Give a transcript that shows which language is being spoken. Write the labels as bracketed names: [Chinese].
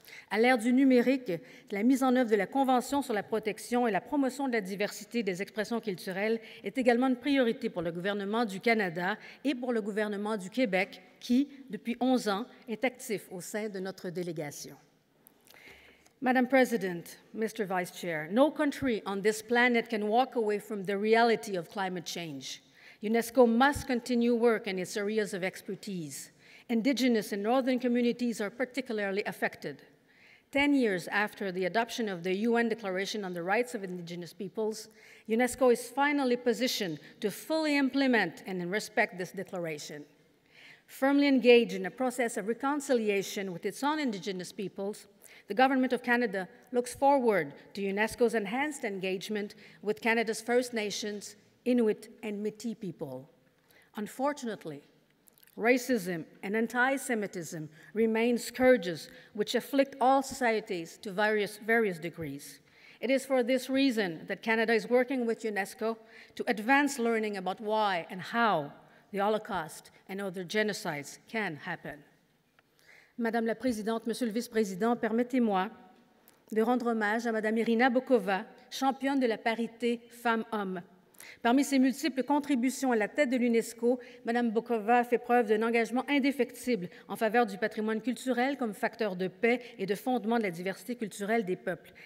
[French] À l'ère du numérique, la mise en œuvre de la Convention sur la protection et la promotion de la diversité des expressions culturelles est également une priorité pour le gouvernement du Canada et pour le gouvernement du Québec, qui, depuis 11 ans, est actif au sein de notre délégation. [English] Madam President, Mr. Vice Chair, no country on this planet can walk away from the reality of climate change. UNESCO must continue work in its areas of expertise. Indigenous and northern communities are particularly affected. 10 years after the adoption of the UN Declaration on the Rights of Indigenous Peoples, UNESCO is finally positioned to fully implement and respect this declaration. Firmly engaged in a process of reconciliation with its own Indigenous peoples, the Government of Canada looks forward to UNESCO's enhanced engagement with Canada's First Nations, Inuit, and Métis people. Unfortunately, racism and anti-Semitism remain scourges which afflict all societies to various degrees. It is for this reason that Canada is working with UNESCO to advance learning about why and how the Holocaust and other genocides can happen. [French] Madame la Présidente, Monsieur le Vice-président, permettez-moi de rendre hommage à Madame Irina Bokova, championne de la parité femmes-hommes. Parmi ses multiples contributions à la tête de l'UNESCO, Mme Bokova a fait preuve d'un engagement indéfectible en faveur du patrimoine culturel comme facteur de paix et de fondement de la diversité culturelle des peuples.